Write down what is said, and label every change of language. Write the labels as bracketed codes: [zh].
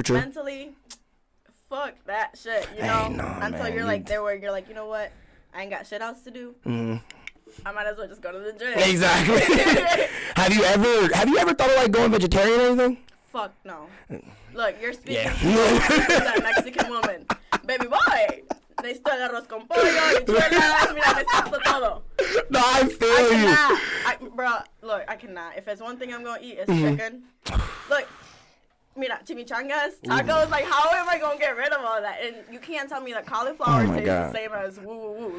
[en] mentally, fuck that shit, you know? Until man, you're, like, there where you're like, you know what? I ain't got shit else to do. I might as well just go to the gym. Exactly. Have you ever thought of, like, going vegetarian or anything? Fuck no. Look, you're speaking Yeah. to that Mexican woman. Baby boy, [es] necesito el arroz con pollo, enchiladas, mira, necesito todo. [en] No, I feel you. Bro, look, I cannot. If there's one thing I'm gonna eat, it's chicken. Look, mira, chimichangas, tacos, like, how am I gonna get rid of all that? And you can't tell me that cauliflower tastes the same as woo.